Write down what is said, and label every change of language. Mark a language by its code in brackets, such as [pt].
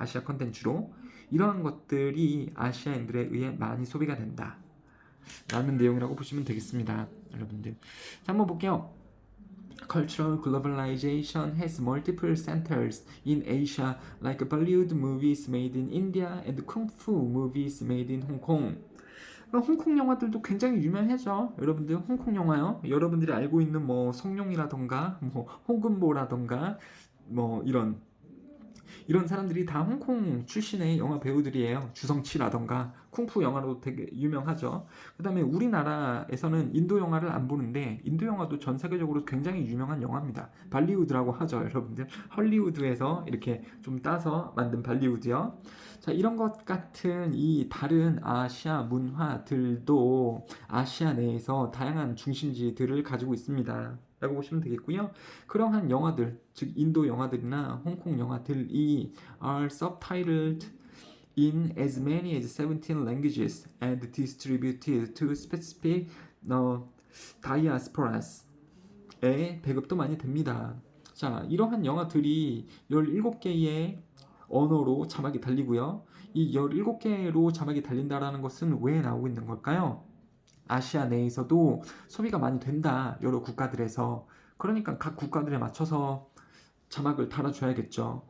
[ko] 아시아 컨텐츠로 이러한 것들이 아시아인들에 의해 많이 소비가 된다 라는 내용이라고 보시면 되겠습니다. 여러분들 자, 한번 볼게요. [en] Cultural globalization has multiple centers in Asia, like Bollywood movies made in India and Kung Fu movies made in Hong Kong. [ko] 홍콩 영화들도 굉장히 유명하죠. 여러분들 홍콩 영화요. 여러분들이 알고 있는 뭐 성룡이라던가 뭐 홍금보라던가 뭐 이런 이런 사람들이 다 홍콩 출신의 영화 배우들이에요. 주성치라던가 쿵푸 영화로 되게 유명하죠. 그 다음에 우리나라에서는 인도 영화를 안 보는데 인도 영화도 전 세계적으로 굉장히 유명한 영화입니다. 발리우드라고 하죠, 여러분들. 헐리우드에서 이렇게 좀 따서 만든 발리우드요. 자, 이런 것 같은 이 다른 아시아 문화들도 아시아 내에서 다양한 중심지들을 가지고 있습니다. 라고 보시면 되겠고요. 그러한 영화들, 즉 인도 영화들이나 홍콩 영화들이 [en] are subtitled in as many as 17 languages and distributed to specific diasporas에 [ko] 배급도 많이 됩니다. 자, 이러한 영화들이 17개의 언어로 자막이 달리고요. 이 17개로 자막이 달린다라는 것은 왜 나오고 있는 걸까요? 아시아 내에서도 소비가 많이 된다. 여러 국가들에서. 그러니까 각 국가들에 맞춰서 자막을 달아줘야겠죠.